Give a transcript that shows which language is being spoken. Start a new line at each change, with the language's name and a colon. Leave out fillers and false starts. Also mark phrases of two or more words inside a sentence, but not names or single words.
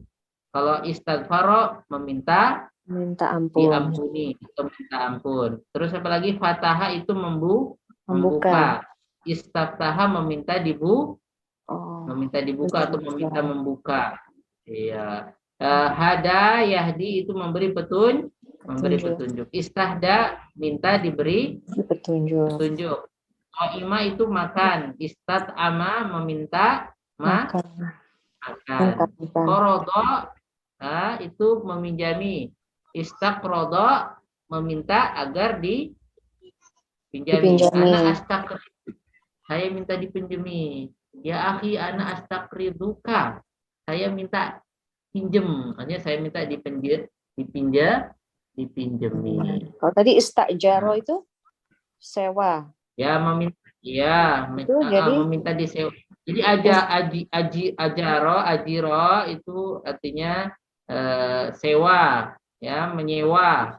Indonesian: Kalau istaghfaro meminta Minta ampun. diampuni atau minta ampun. Terus apa lagi? Fataha itu membuka. Membuka. Istaftaha meminta Oh. dibuka atau meminta membuka. Iya. Hada yahdi itu memberi petunjuk. Istahda minta diberi Petunjuk. petunjuk. Qaima itu makan. Istat'ama meminta makan. Qorodo itu meminjami. Istaqrodo meminta agar dipinjami.
Arabic: Ana astaqrid.
Indonesian: Saya minta dipinjami.
Arabic: Ya akhi ana astaqriduka.
Indonesian: Saya minta pinjem. Artinya saya minta dipinjemi. Kalau tadi istajaro itu sewa. Ya meminta, meminta disewa. Jadi ajiro itu artinya sewa, ya menyewa.